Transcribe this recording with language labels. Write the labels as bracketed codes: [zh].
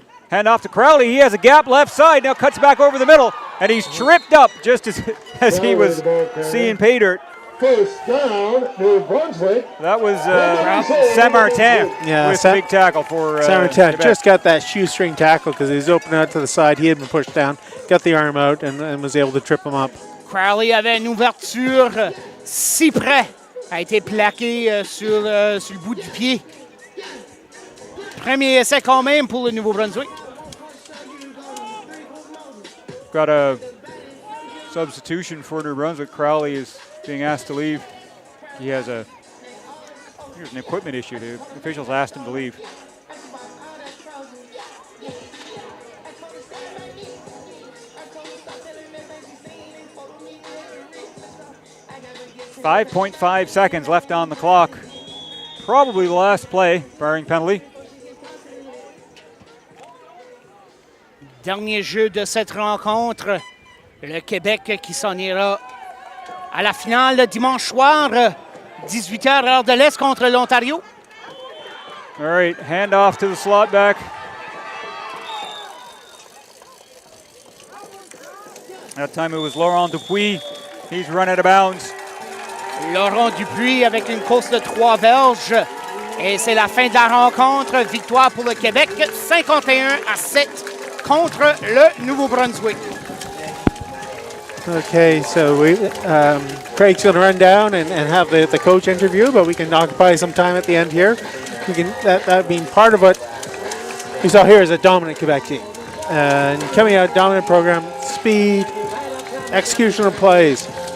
[en] Hand off to Crowley. He has a gap left side. Now cuts back over the middle, and he's tripped up just as he was seeing pay dirt. First down, New Brunswick. That was Saint-Martin with a big tackle for Saint-Martin. Quebec. Just got that shoestring tackle because he was open out to the side. He had been pushed down, got the arm out, and was able to trip him up. [fr] Crowley avait une ouverture si près. A été plaqué sur le bout du pied. Premier essai quand même pour le Nouveau-Brunswick. [en] Got a substitution for New Brunswick. Crowley is being asked to leave. Here's an equipment issue. The officials asked him to leave. .5 seconds left on the clock. Probably the last play, barring penalty. [fr] Dernier jeu de cette rencontre. Le Québec qui s'en ira à la finale dimanche soir, 18h heure de l'Est contre l'Ontario. [en] All right, hand off to the slot back. That time it was Laurent Dupuis. He's run out of bounds. [fr] Laurent Dupuis avec une course de 3 verges. Et c'est la fin de la rencontre. Victoire pour le Québec, 51-7 contre le Nouveau-Brunswick. [en] Okay, so Craig's going to run down and have the coach interview, but we can occupy some time at the end here. We can that being part of what we saw here is a dominant Quebec team, and coming out dominant program, speed, execution of plays.